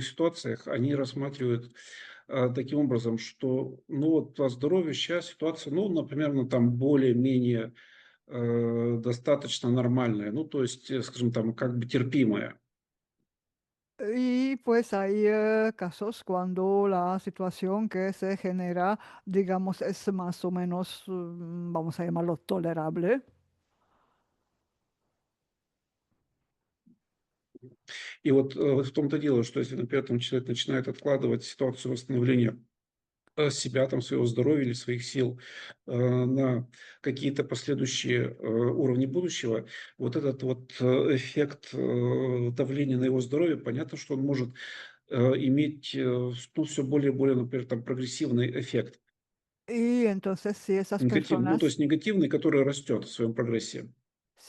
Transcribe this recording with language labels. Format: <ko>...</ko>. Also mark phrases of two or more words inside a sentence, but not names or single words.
<ru>ситуациях, они рассматривают таким образом, что, ну, вот по здоровью сейчас ситуация, ну, например, ну, там более-менее достаточно нормальная, ну, то есть, скажем, там как бы терпимая.</ru> <es>Y pues hay casos cuando la situación que se genera, digamos, es más o menos, vamos a llamarlo tolerable.</es> <ru>И вот в том-то дело, что если, например, там человек начинает откладывать ситуацию восстановления себя, там, своего здоровья или своих сил на какие-то последующие уровни будущего, вот этот вот эффект давления на его здоровье, понятно, что он может иметь ну, все более и более, например, там, прогрессивный эффект.</ru> <es>Y entonces si esas</es> <ru>Ну, то</ru> <es>personas,</es> <ru>есть негативный, который растет в своем прогрессе.</ru>